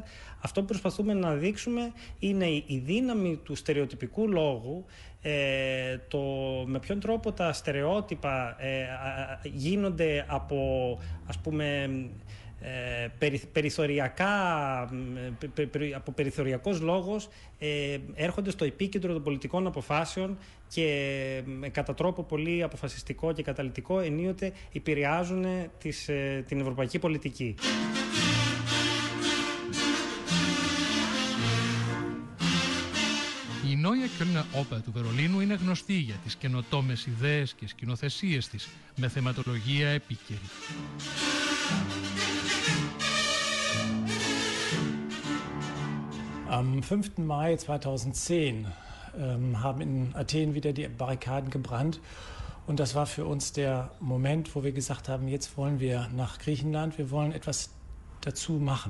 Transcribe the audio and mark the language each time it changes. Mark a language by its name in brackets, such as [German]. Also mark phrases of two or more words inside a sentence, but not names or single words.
[Greek] Αυτό που προσπαθούμε να δείξουμε είναι η δύναμη του στερεοτυπικού λόγου, το με ποιον τρόπο τα στερεότυπα γίνονται από, ας πούμε, από περιθωριακός λόγος, έρχονται στο επίκεντρο των πολιτικών αποφάσεων και κατά τρόπο πολύ αποφασιστικό και καταλυτικό ενίοτε επηρεάζουν την ευρωπαϊκή πολιτική. Η Neue Kölner Oper του Βερολίνου είναι γνωστή για τις καινοτόμες ιδέες και σκηνοθεσίες της με θεματολογία επίκαιρη. [German] Am 5. Mai 2010 haben in Athen wieder die Barrikaden gebrannt und das war für uns der Moment, wo wir gesagt haben, jetzt wollen wir nach Griechenland, wir wollen etwas dazu machen.